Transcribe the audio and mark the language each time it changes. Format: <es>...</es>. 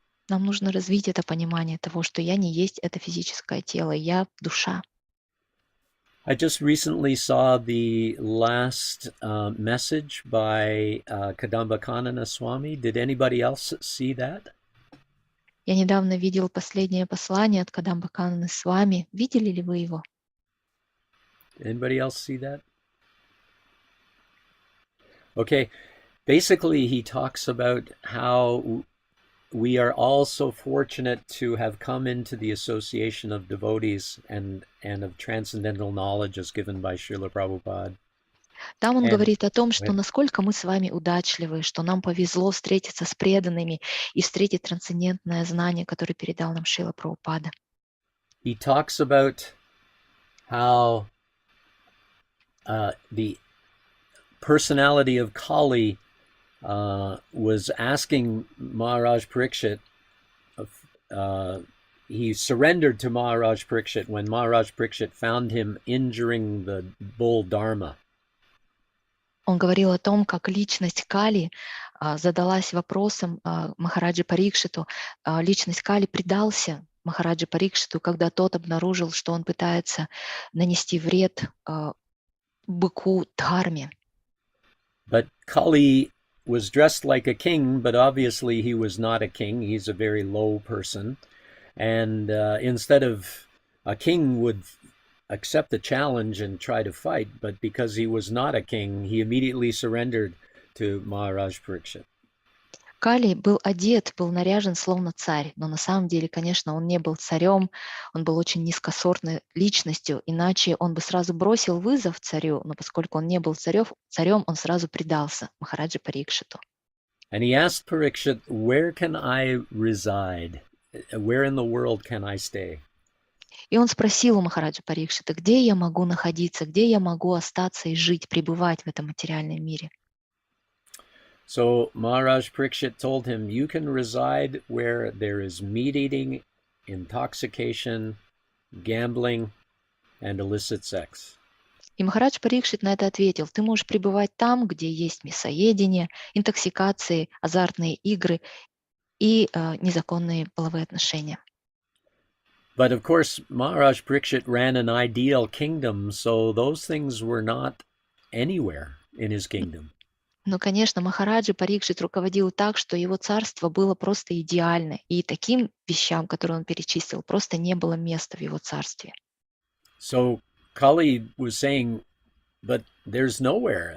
<ru>Нам нужно развить это понимание того, что я не есть это физическое тело, я душа.</ru> <en>I just recently saw the last message by Kadambakanana Swami. Did anybody else see that?</en> <ru>Я недавно видел последнее послание от Кадамбакананы Свами. Видели ли вы его?</ru> <en>Anybody else see that? Okay, basically he talks about how we are all so fortunate to have come into the association of devotees and of transcendental knowledge as given by Srila Prabhupada.</en> <ru>Там он</ru> <en>And-</en> <ru>говорит о том, что насколько мы с вами удачливы, что нам повезло встретиться с преданными и встретить трансцендентное знание, которое передал нам Шрила Прабхупада.</ru> <en>He talks about how the personality of Kali was asking Maharaj Parikshit he surrendered to Maharaj Parikshit when Maharaj Parikshit found him injuring the bull Dharma.</en> <ru>Он говорил о том, как личность Кали задалась вопросом Махараджи Парикшиту. Личность Кали предался Махараджи Парикшиту, когда тот обнаружил, что он пытается нанести вред быку Дхарме.</ru> <en>But Kali was dressed like a king, but obviously he was not a king. He's a very low person. And instead of a king would accept the challenge and try to fight, but because he was not a king, he immediately surrendered to Maharaj Parikshit.</en> <ru>Кали был одет, был наряжен словно царь, но на самом деле, конечно, он не был царем, он был очень низкосортной личностью, иначе он бы сразу бросил вызов царю, но поскольку он не был царем, он сразу предался Махараджи Парикшиту.</ru> <en>And he asked Parikshit, where can I reside? Where in the world can I stay?</en> <ru>И он спросил у Махараджи Парикшита, где я могу находиться, где я могу остаться и жить, пребывать в этом материальном мире.</ru> <en>So Maharaj Parikshit told him, you can reside where there is meat eating, intoxication, gambling, and illicit sex.</en> <ru>И Махарадж Парикшит на это ответил, ты можешь пребывать там, где есть мясоедение, интоксикации, азартные игры и незаконные половые отношения.</ru> <en>But of course, Maharaj Parikshit ran an ideal kingdom, so those things were not anywhere in his kingdom.</en> <ru>Но, конечно, Махараджи Парикшит руководил так, что его царство было просто идеально, и таким вещам, которые он перечислил, просто не было места в его царстве.</ru> <en>So Kali was saying, but there's nowhere.</en>